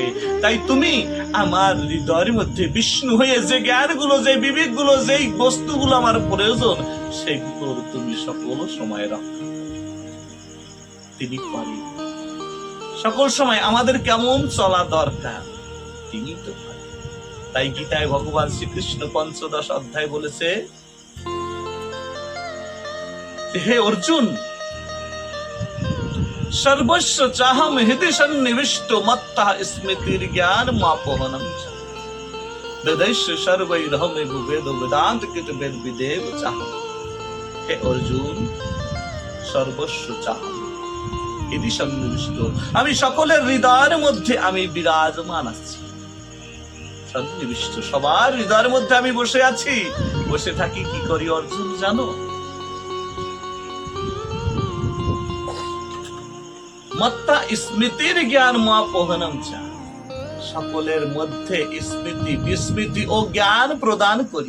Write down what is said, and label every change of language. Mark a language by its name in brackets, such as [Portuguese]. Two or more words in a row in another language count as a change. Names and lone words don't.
[Bangla] তাই তুমি আমার হৃদয়ের মধ্যে বিষ্ণু হয়ে যে জ্ঞানগুলো, যে বিবেকগুলো, যেই বস্তুগুলো আমার প্রয়োজন, সেগুলোর তুমি সকল সময় রক্ষা তিনি করেন। সকল সময় আমাদের কেমন চলা দরকার তিনি তো করেন। তাই গীতায় ভগবান শ্রীকৃষ্ণ ৫ম অধ্যায় বলেছে, হে অর্জুন, [Sanskrit] सर्वस्व चाहम हृदय सन्निविष्टो मत्तः स्मृतिर ज्ञान मापोहनम वेदैश्य सर्वैरहमे वेद वेदांत कृत वेद विदेव चाहम। हे अर्जुन, सर्वस्व चाहम हृदय सन्निविष्ट, [Bangla] আমি সকলের হৃদয়ের মধ্যে আমি বিরাজমান আছি। সন্নিবিষ্ট, সবার হৃদয়ের মধ্যে আমি বসে আছি। বসে থাকি কি করি অর্জুন জানো? [Sanskrit] মত্তা স্মৃতির জ্ঞান মা পোহনম চা, [Bangla] সকলের মধ্যে স্মৃতি বিস্মৃতি ও জ্ঞান প্রদান করি।